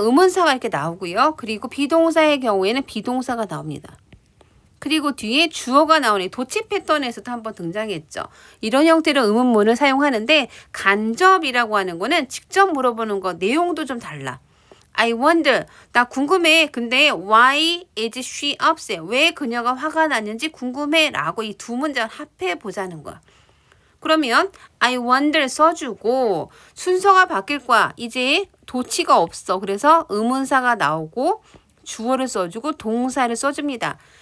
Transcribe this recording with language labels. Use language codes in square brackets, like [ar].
[ko] 의문사가 이렇게 나오고요. 그리고 비동사의 경우에는 비동사가 나옵니다. 그리고 뒤에 주어가 나오는 도치 패턴에서도 한번 등장했죠. 이런 형태의 의문문을 사용하는데 간접이라고 하는 거는 직접 물어보는 거 내용도 좀 달라. [en] I wonder. [ko] 나 궁금해. 근데 [en] why is she upset? [ko] 왜 그녀가 화가 났는지 궁금해. 라고 이 두 문장을 합해 보자는 거야. 그러면 [en] I wonder [ko] 써주고 순서가 바뀔 거야. 이제 도치가 없어. 그래서 의문사가 나오고 주어를 써주고 동사를 써줍니다.